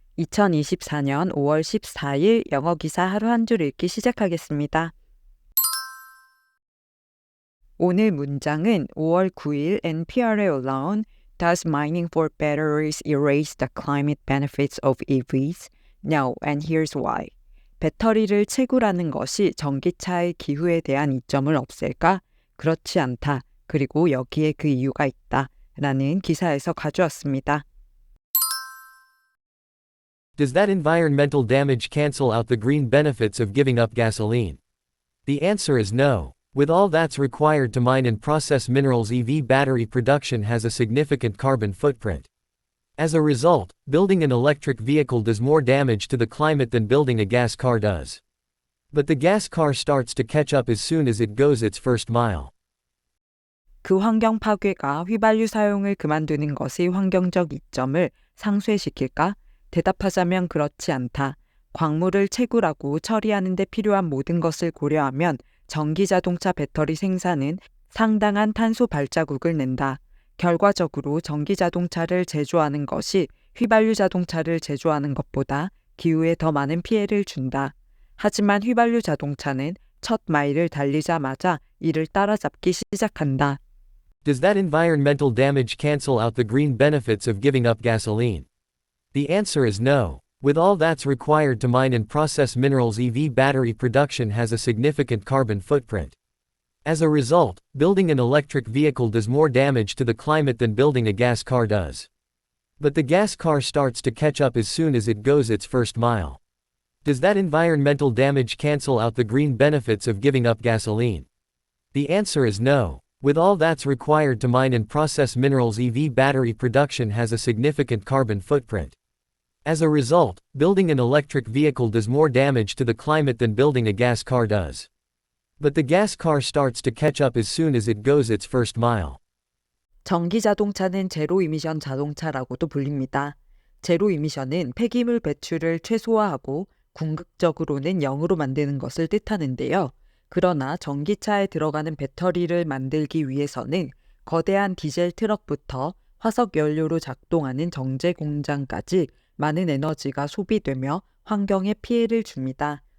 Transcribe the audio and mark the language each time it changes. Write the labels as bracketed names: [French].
[Korean] 2024년 5월 14일 영어 기사 하루 한 줄 읽기 시작하겠습니다. 오늘 문장은 5월 9일 NPR에 올라온 [English] Does mining for batteries erase the climate benefits of EVs? No, and here's why. [Korean] 배터리를 채굴하는 것이 전기차의 기후에 대한 이점을 없앨까? 그렇지 않다. 그리고 여기에 그 이유가 있다. 라는 기사에서 가져왔습니다. [English] Does that environmental damage cancel out the green benefits of giving up gasoline? The answer is no. With all that's required to mine and process minerals, EV battery production has a significant carbon footprint. As a result, building an electric vehicle does more damage to the climate than building a gas car does. But the gas car starts to catch up as soon as it goes its first mile. [Korean] 그 환경 파괴가 휘발유 사용을 그만두는 것의 환경적 이점을 상쇄시킬까? 대답하자면 그렇지 않다. 광물을 채굴하고 처리하는 데 필요한 모든 것을 고려하면 전기자동차 배터리 생산은 상당한 탄소 발자국을 낸다. 결과적으로 전기자동차를 제조하는 것이 휘발유 자동차를 제조하는 것보다 기후에 더 많은 피해를 준다. 하지만 휘발유 자동차는 첫 마일을 달리자마자 이를 따라잡기 시작한다. [English] Does that environmental damage cancel out the green benefits of giving up gasoline? The answer is no. With all that's required to mine and process minerals, EV battery production has a significant carbon footprint. As a result, building an electric vehicle does more damage to the climate than building a gas car does. But the gas car starts to catch up as soon as it goes its first mile. Does that environmental damage cancel out the green benefits of giving up gasoline? The answer is no. With all that's required to mine and process minerals, EV battery production has a significant carbon footprint. As a result, building an electric vehicle does more damage to the climate than building a gas car does. But the gas car starts to catch up as soon as it goes its first mile. [Korean] 전기 자동차는 제로 이미션 자동차라고도 불립니다. 제로 이미션은 폐기물 배출을 최소화하고 궁극적으로는 0으로 만드는 것을 뜻하는데요. 그러나 전기차에 들어가는 배터리를 만들기 위해서는 거대한 디젤 트럭부터 화석 연료로 작동하는 정제 공장까지 많은 에너지가 소비되며 환경에 피해를 줍니다.